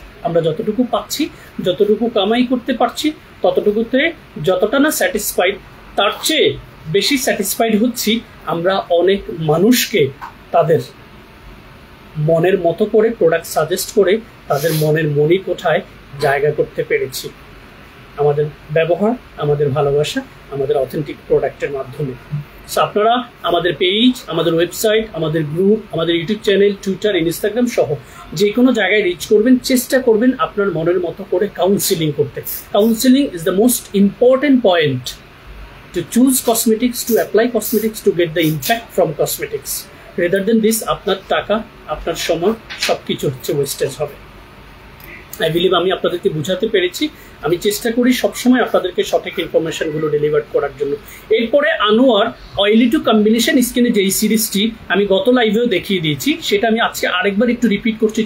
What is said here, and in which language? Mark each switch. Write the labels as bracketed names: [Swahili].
[Bangla] আমরা যতটুকু পাচ্ছি, যতটুকু কামাই করতে পারছি, ততটুকুতে যতটা না স্যাটিসফাইড, তার চেয়ে বেশি স্যাটিসফাইড হচ্ছি আমরা অনেক মানুষকে তাদের মনের মতো করে প্রোডাক্ট সাজেস্ট করে তাদের মনের মনি কোঠায় জায়গা করতে পেরেছি আমাদের ব্যবহার, আমাদের ভালোবাসা, আমাদের অথেন্টিক প্রোডাক্টের মাধ্যমে। সো আপনারা আমাদের পেজ, আমাদের ওয়েবসাইট, আমাদের গ্রুপ, আমাদের ইউটিউব চ্যানেল, টুইটার, ইনস্টাগ্রাম সহ যে কোনো জায়গায় রিচ করবেন, চেষ্টা করবেন আপনার মনের মতো করে কাউন্সিলিং করতে। [English] Counselling is the most important point to choose cosmetics, to apply cosmetics, to get the impact from cosmetics. Rather than this, [Bangla] আপনার টাকা, আপনার সময় সবকিছু হচ্ছে ওয়েস্টেজ হবে। আই বিলিভ আমি আপনাদেরকে বুঝাতে পেরেছি। আমি চেষ্টা করি সবসময় আপনাদেরকে সঠিক ইনফরমেশনগুলো ডেলিভার করার জন্য। এরপরে আনোয়ার অয়েলি টু কম্বিনেশন স্কিনে যেই সিরিজটি আমি গত লাইভেও দেখিয়ে দিয়েছি, সেটা আমি আজকে আরেকবার একটু রিপিট করছি।